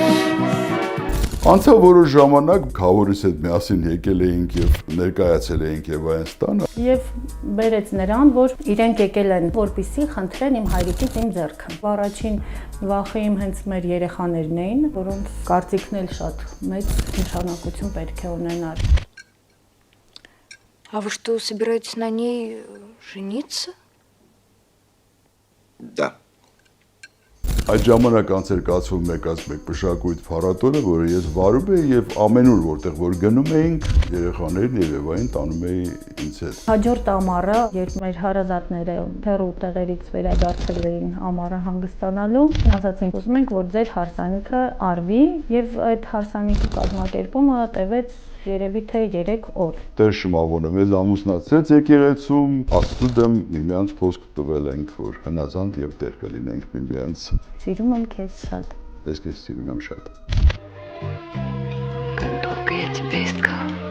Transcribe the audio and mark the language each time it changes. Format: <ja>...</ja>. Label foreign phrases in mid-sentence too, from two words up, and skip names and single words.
<hy>Անցավ որոշ ժամանակ քավորիս հետ միասին եկել էինք եւ ներկայացել էինք Եվայստանը։ Եվ բերեց նրան, որ իրենք եկել են, որպեսզի խնդրեն իմ հայրիկից իմ ձեռքը։ Առաջին վախը իմ հենց մեր երեխաներն էին, որոնց կարծիքն էլ շատ մեծ նշանակություն պետք է ունենար։</hy> <ru>А вы что, собираетесь на ней жениться? Да.</ru> <hy>Այդ ժամանակ անց էր կացվում 1+1 մշակույթ փառատոնը, որը ես վարում էի եւ ամենուր որտեղ որ գնում էինք, երեխաներն եւ Եվային տանում էի ինձ հետ։ Հաջորդ ամառը, երբ մեր հարազատները հեռու տեղերից վերադարձել էին ամառը հանգստանալու, ասացին, ուզում ենք, որ ձեր հարսանիքը արվի եւ այդ հարսանիքի կազմակերպումը տևեց երևի թե 3 օր։ Տեր Շմավոնը մեզ ամուսնացրեց եկեղեցում, Աստծո դեմ միմյանց խոսք տվել ենք, որ հնազանդ եւ տեր կլինենք միմյանց։ Սիրում եմ քեզ շատ։ Ես քեզ սիրում եմ շատ։</hy> <ru>Долго я тебя искала.</ru>